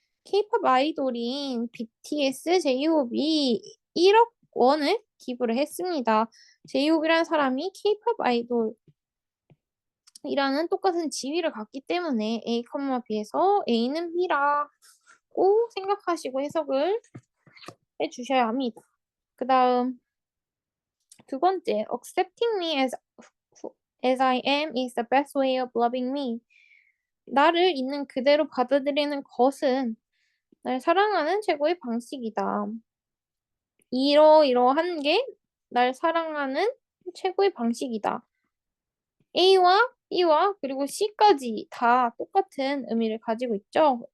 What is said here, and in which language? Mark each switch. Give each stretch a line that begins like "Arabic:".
Korean: K-pop 아이돌인 BTS J-Hope이 1억 원을 기부를 했습니다. J-Hope이라는 사람이 K-pop 아이돌이라는 똑같은 지위를 갖기 때문에 A, B에서 A는 B라고 생각하시고 해석을 해주셔야 합니다.
English: 그 다음 두 번째, accepting me as I am is the best way of loving me.
Korean: 나를 있는 그대로 받아들이는 것은 날 사랑하는 최고의 방식이다. 이러이러한 게 날 사랑하는 최고의 방식이다. A와 B와 그리고 C까지 다 똑같은 의미를 가지고 있죠.